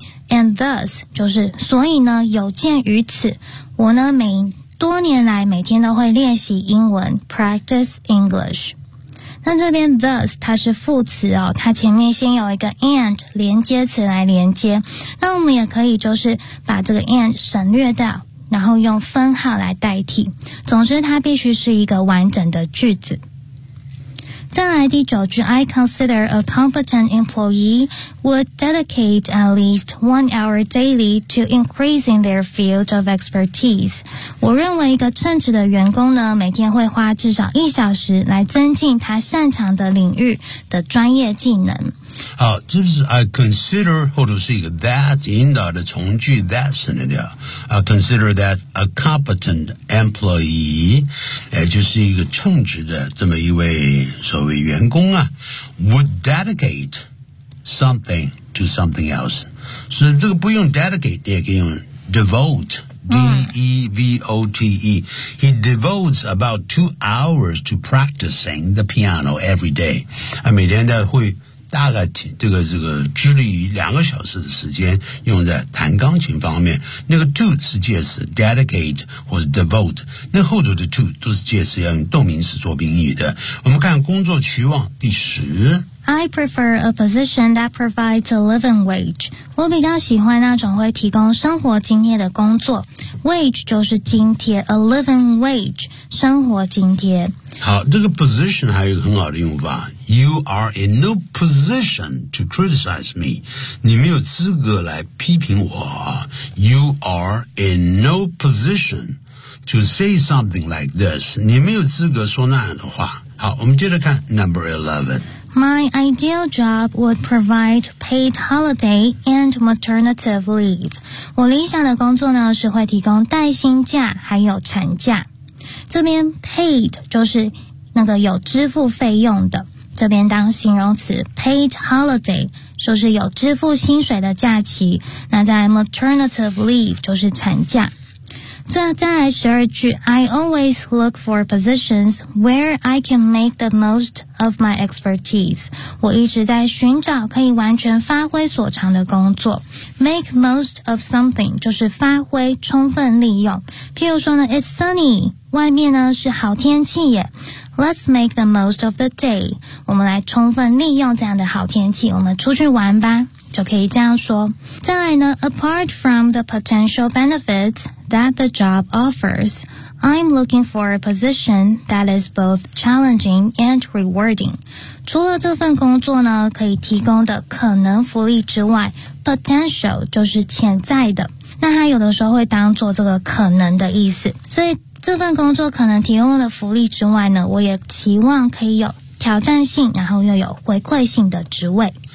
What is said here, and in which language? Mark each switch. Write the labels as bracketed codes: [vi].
[en] And thus, [zh] 就是所以呢，有鉴于此，我呢每多年来每天都会练习英文 , [en] practice English. [zh] 那这边 thus, 它是副词哦，它前面先有一个 and 连接词来连接，那我们也可以就是把这个 and 省略掉，然后用分号来代替，总之它必须是一个完整的句子。再来第九句 [en] I consider a competent employee would dedicate at least 1 hour daily to increasing their field of expertise. [zh] 我认为一个称职的员工呢，每天会花至少一小时来增进他擅长的领域的专业技能。好，这是 [en] I consider [zh] 或者是一个 that 引导的从句 that 省略掉 [en] I consider that a competent employee [zh] 也就是一个称职的这么一位所谓员工啊 [en] would dedicate something to something else [zh] 所以这个不用 dedicate 也可以用 devote D-E-V-O-T-E [en] He devotes about 2 hours to practicing the piano every day [zh] 每天都会大概这个致力于2个小时的时间用在弹钢琴方面，那个 to 是介词 dedicate 或是 devote， 那后头的 to 都是介词，要用动名词做宾语的。我们看工作期望第十。 [en] I prefer a position that provides a living wage. [zh] 我比较喜欢那种会提供生活津贴的工作。 Wage 就是津贴 ， [en] a living wage [zh] 生活津贴。好，这个 position 还有一个很好的用法。 [en] You are in no position to criticize me. [zh] 你没有资格来批评我。 [en] You are in no position to say something like this. [zh] 你没有资格说那样的话。好，我们接着看 number 11。 [en] My ideal job would provide paid holiday and maternity leave. [zh] 我理想的工作呢是会提供带薪假还有产假。这边 paid 就是那个有支付费用的，这边当形容词 paid holiday 就是有支付薪水的假期，那在 maternity leave 就是产假。再来十二句 [en] I always look for positions where I can make the most of my expertise. [zh] 我一直在寻找可以完全发挥所长的工作。 [en] Make most of something [zh] 就是发挥充分利用。譬如说呢 [en] It's sunny, [zh] 外面呢是好天气耶。 [en] Let's make the most of the day. [zh] 我们来充分利用这样的好天气，我们出去玩吧，就可以这样说。再来呢 [en] Apart from the potential benefits that the job offers, I'm looking for a position that is both challenging and rewarding. [zh] 除了这份工作呢可以提供的可能福利之外 Potential 就是潜在的，那它有的时候会当做这个可能的意思，所以这份工作可能提供的福利之外呢，我也期望可以有挑战性，然后又有回馈性的职位。